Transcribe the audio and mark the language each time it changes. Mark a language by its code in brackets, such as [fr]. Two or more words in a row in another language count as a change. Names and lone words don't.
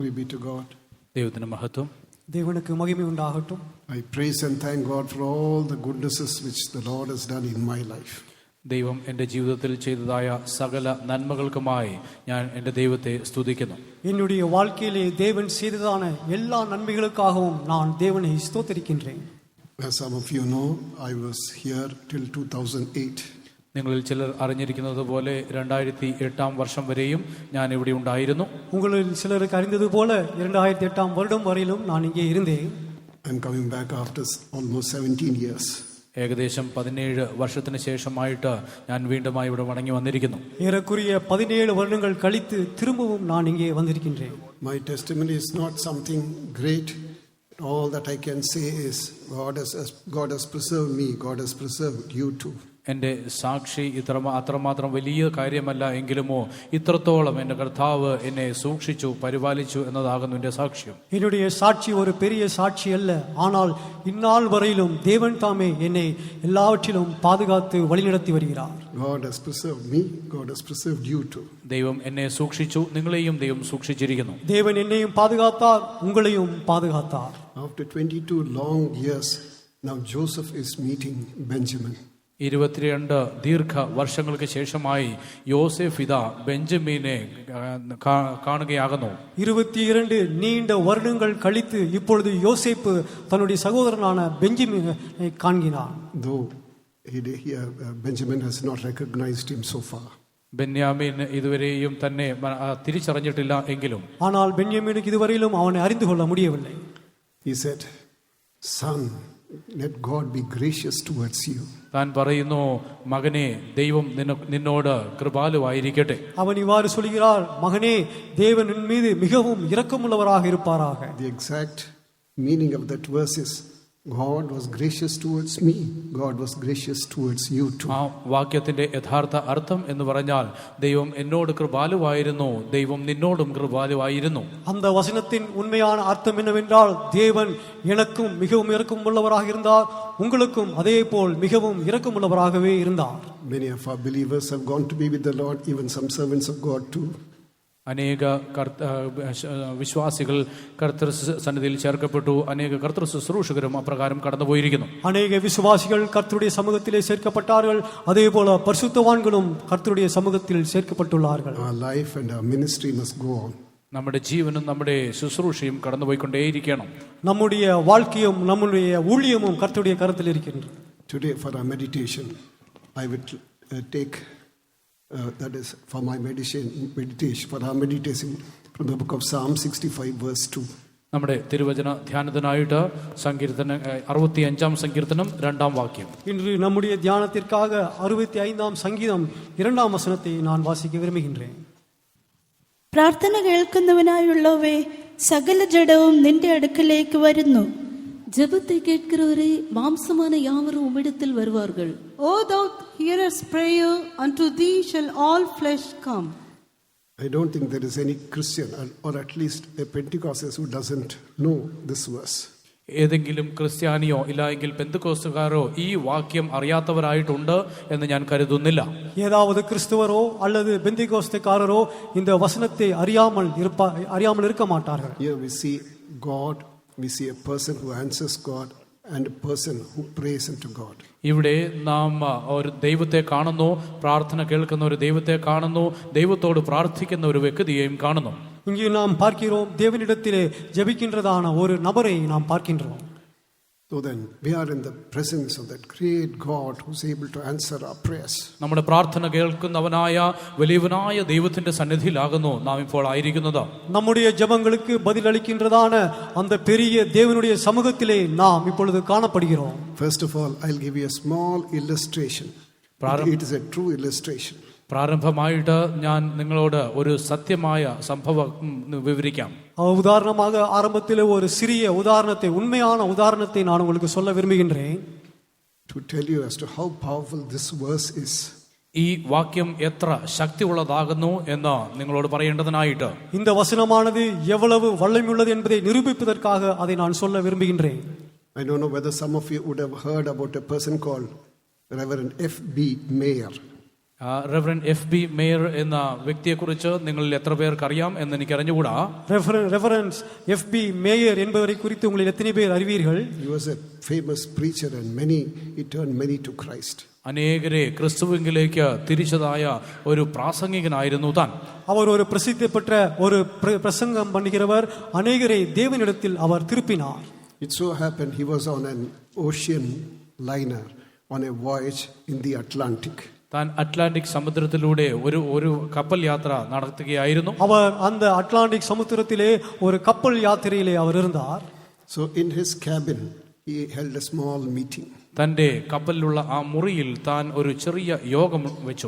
[en] Glory be to God. [ml] ദൈവത്തിന് മഹത്വം. [ta] தேவனுக்கு மகிமை உண்டாகட்டும். [en] I praise and thank God for all the goodnesses which the Lord has done in my life. [ml] ദൈവം എൻ്റെ ജീവിതത്തിൽ ചെയ്തതായ സകല നന്മകൾക്കുമായി ഞാൻ എൻ്റെ ദൈവത്തെ സ്തുതിക്കുന്നു. [ta] என்னுடைய வாழ்க்கையிலே தேவன் செய்ததான எல்லா நன்மைகளுக்காகவும் நான் தேவனை ஸ்தோத்திரிக்கின்றேன். [en] As some of you know, I was here till 2008. [ml] നിങ്ങളിൽ ചിലർ അറിഞ്ഞിരിക്കുന്നത് പോലെ 2008 വർഷം വരെയും ഞാൻ ഇവിടെ ഉണ്ടായിരുന്നു. [ta] உங்களில் சிலருக்கு அறிந்தது போல 2008 வருடம் வரையிலும் நான் இங்கே இருந்தேன். [en] I'm coming back after almost 17 years. [ml] ഏകദേശം 17 വർഷത്തിന് ശേഷമായിട്ട് ഞാൻ വീണ്ടും ഇവിടെ മടങ്ങി വന്നിരിക്കുന്നു. [ta] ഏറെക്കുറിയ 17 வருடங்கள் கழித்து திரும்பவும் நான் இங்கே வந்திருக்கின்றேன். [en] My testimony is not something great. All that I can say is God has preserved me. God has preserved you too. [ml] എൻ്റെ സാക്ഷി അത്രമാത്രം വലിയ കാര്യമല്ല എങ്കിലുമോ ഇത്രത്തോളം എൻ്റെ കർത്താവ് എന്നെ സൂക്ഷിച്ചു പരിപാലിച്ചു എന്നതാകുന്നു എൻ്റെ സാക്ഷ്യം. [ta] என்னுடைய சாட்சி ஒரு பெரிய சாட்சி அல்ல, ஆனால் இந்நாள் வரையிலும் தேவன் தாமே என்னை எல்லாவற்றிலும் பாதுகாத்து வழிநடத்தி வருகிறார். [en] God has preserved me. God has preserved you too. [ml] ദൈവം എന്നെ സൂക്ഷിച്ചു, നിങ്ങളെയും ദൈവം സൂക്ഷിച്ചിരിക്കുന്നു. [ta] தேவன் என்னையும் பாதுகாத்தார், உங்களையும் பாதுகாத்தார். [en] After 22 long years, now Joseph is meeting Benjamin. [ml] 22 ദീർഘ വർഷങ്ങൾക്ക് ശേഷമായി യോസേഫ് ഇതാ ബെഞ്ചമിനെ കാണുകയാകുന്നു. [ta] 22 நீண்ட வருடங்கள் கழித்து இப்பொழுது யோசேப்பு தன்னுடைய சகோதரனான பெஞ்சமினை காண்கிறான். [en] Though Benjamin has not recognized him so far. [ml] ബെന്യാമീൻ ഇതുവരെയും തന്നെ തിരിച്ചറിഞ്ഞിട്ടില്ല എങ്കിലും [ta] ஆனால் பென்யமீனுக்கு இதுவரையிலும் அவனை அறிந்து கொள்ள முடியவில்லை. [en] He said, "Son, let God be gracious towards you." [ml] താൻ പറയുന്നു, മകനെ, ദൈവം നിന്നോട് കൃപാലുവായിരിക്കട്ടെ. [ta] அவன் இவ்வாறு சொல்கிறார், மகனே, தேவன் உன் மீது மிகவும் இரக்கமுள்ளவராக இருப்பாராக. [en] The exact meaning of that verse is, God was gracious towards me. God was gracious towards you too. [ml] ആ വാക്യത്തിന്റെ യഥാർത്ഥ അർത്ഥം എന്ന് പറഞ്ഞാൽ ദൈവം എന്നോട് കൃപാലുവായിരുന്നു, ദൈവം നിന്നോടും കൃപാലുവായിരുന്നു. [ta] அந்த வசனத்தின் உண்மையான அர்த்தம் என்னவென்றால், தேவன் எனக்கும் மிகவும் இரக்கமுள்ளவராக இருந்தார், உங்களுக்கும் அதே போல் மிகவும் இரக்கமுள்ளவராகவே இருந்தார். [en] Many of our believers have gone to be with the Lord, even some servants of God too. [ml] അനേക വിശ്വാസികൾ കർത്തൃ സന്നിധിയിൽ ചേർക്കപ്പെട്ടു, അനേക കർത്തൃ ശുശ്രൂഷകരും അപ്രകാരം കടന്നുപോയിരിക്കുന്നു. അനേക വിശ്വാസികൾ [ta] കർത്തருடைய சமூகத்திலே சேர்க்கப்பட்டார்கள், அதேபோல பரிசுத்தவான்களும் கர்த்தருடைய சமூகத்தில் சேர்க்கப்பட்டுள்ளார்கள். [en] Our life and our ministry must go on. [ml] നമ്മുടെ ജീവനും നമ്മുടെ ശുശ്രൂഷയും കടന്നുപോയിക്കൊണ്ടേയിരിക്കണം. [ta] நம்முடைய வாழ்க்கையும் நம்முடைய ஊழியமும் கர்த்தருடைய கரத்தில் இருக்கின்றது. [en] Today for our meditation, I will take that is for my meditation for our meditation from the book of Psalm 65 verse 2. [ml] നമ്മുടെ തിരുവചന ധ്യാനത്തിനായിട്ട് സങ്കീർത്തനം 65 സങ്കീർത്തനം 2 വാക്യം. [ta] இன்று நம்முடைய தியானத்திற்காக 65 சங்கீதம் 2 வசனத்தை நான் வாசிக்க விரும்புகின்றேன். [ml] പ്രാർത്ഥന കേൾക്കുന്നവനായുള്ളവേ, സകല ജഡവും നിന്റെ അടുക്കലേക്ക് വരുന്നു. [ta] ஜெபத்தை கேட்கிறவரே, மாம்சமான யாவரும் உம்மிடத்தில் வருவார்கள். [en] O thou hearest prayer, unto thee shall all flesh come. I don't think there is any Christian or at least a Pentecostal who doesn't know this verse. [ml] ഏതെങ്കിലും ക്രിസ്ത്യാനിയോ ഇല്ലെങ്കിൽ പെന്തക്കോസ്തുകാരോ ഈ വാക്യം അറിയാത്തവരായിട്ടുണ്ട് എന്ന് ഞാൻ കരുതുന്നില്ല. [ta] ஏதாவது கிறிஸ்தவரோ அல்லது பெந்தேகோஸ்தேக்காரரோ இந்த வசனத்தை அறியாமல் இருக்க மாட்டார்கள். [en] Here we see God, we see a person who answers God and a person who prays unto God. [ml] ഇവിടെ നാം ഒരു ദൈവത്തെ കാണുന്നു, പ്രാർത്ഥന കേൾക്കുന്ന ഒരു ദൈവത്തെ കാണുന്നു, ദൈവത്തോട് പ്രാർത്ഥിക്കുന്ന ഒരു വ്യക്തിയെയും കാണുന്നു. [ta] இங்கே நாம் பார்க்கிறோம், தேவனிடத்திலே ஜெபிக்கின்றதான ஒரு நபரை நாம் பார்க்கின்றோம். [en] So then we are in the presence of that great God who's able to answer our prayers. [ml] നമ്മുടെ പ്രാർത്ഥന കേൾക്കുന്നവനായ വലിയവനായ ദൈവത്തിന്റെ സന്നിധിയിലാകുന്നു നാം ഇപ്പോൾ ആയിരിക്കുന്നത്. [ta] நம்முடைய ஜெபங்களுக்கு பதில் அளிக்கின்றதான அந்த பெரிய தேவனுடைய சமூகத்திலே நாம் இப்பொழுது காணப்படுகிறோம். [en] First of all, I'll give you a small illustration. It is a true illustration. [ml] പ്രാരംഭമായിട്ട് ഞാൻ നിങ്ങളോട് ഒരു സത്യമായ സംഭവം വിവരിക്കാം. [ta] உதாரணமாக ஆரம்பத்தில் ஒரு சிறிய உதாரணத்தை, உண்மையான உதாரணத்தை நான் உங்களுக்கு சொல்ல விரும்புகின்றேன். [en] To tell you as to how powerful this verse is. [ml] ഈ വാക്യം എത്ര ശക്തിയുള്ളതാകുന്നു എന്ന് നിങ്ങളോട് പറയേണ്ടതിനായിട്ട് [ta] இந்த வசனமானது எவ்வளவு வல்லமையுள்ளது என்பதை நிரூபிப்பதற்காக அதை நான் சொல்ல விரும்புகின்றேன். [en] I don't know whether some of you would have heard about a person called Reverend F.B. Mayer. [ml] റെവറൻ FB മേയർ എന്ന വ്യക്തിയെക്കുറിച്ച് നിങ്ങളിൽ എത്ര പേർക്ക് അറിയാം എന്ന് എനിക്ക് അറിഞ്ഞുകൂടാ. [ta] ரெஃபரன்ஸ் FB மேயர் என்பவரை குறித்து உங்களில் எத்தனை பேர் அறிவீர்கள்? [en] He was a famous preacher and he turned many to Christ. [ml] അനേകരെ ക്രിസ്തുവിലേക്ക് തിരിച്ചതായ ഒരു പ്രാസംഗികനായിരുന്നു താൻ. [ta] அவர் ஒரு பிரசித்தி பெற்ற ஒரு பிரசங்கம் பண்ணுகிறவர். அநேகரை தேவனிடத்தில் அவர் திருப்பினார். [en] It so happened he was on an ocean liner on a voyage in the Atlantic. [ml] താൻ അറ്റ്ലാന്റിക് സമുദ്രത്തിലൂടെ ഒരു കപ്പൽ യാത്ര നടത്തുകയായിരുന്നു. [ta] அவர் அந்த அட்லாண்டிக் சமுத்திரத்திலே ஒரு கப்பல் யாத்திரையிலே அவர் இருந்தார். [en] So in his cabin he held a small meeting. [ml] തന്റെ കപ്പലിലുള്ള ആ മുറിയിൽ താൻ ഒരു ചെറിയ യോഗം വെച്ചു.